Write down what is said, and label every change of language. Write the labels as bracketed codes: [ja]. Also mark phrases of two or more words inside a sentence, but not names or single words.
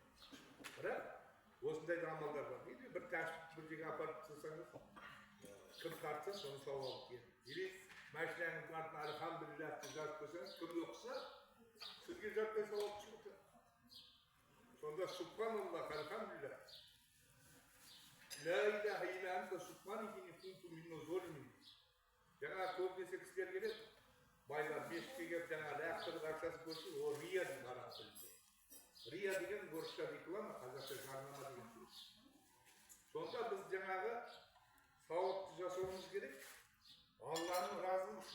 [kk] Бірақ осындай да амалдар бар. Бір тәпішті бір жерге апарып тастасаңыз, кім тартса соны сауабы келеді. Или машинаның артына альхамдулиллах деп жазып қойсаңыз, кім оқыса, сізге жатпай сауап шығады. [ar] Сонда سبحان الله، الحمد لله. لا إله إلا أنت سبحانك إني كنت من الظالمين. [kk] Жаңа көбінесе кісілер келеді, байлар мешітке келіп жаңа лақтырып ақшасын көрсе, ол рия дейді араб тілінде. Рия деген орысша реклама, қазақша жарнама деген сөз. Сонда біз жаңағы сауапты жасауымыз керек, Алланың разылығы үшін.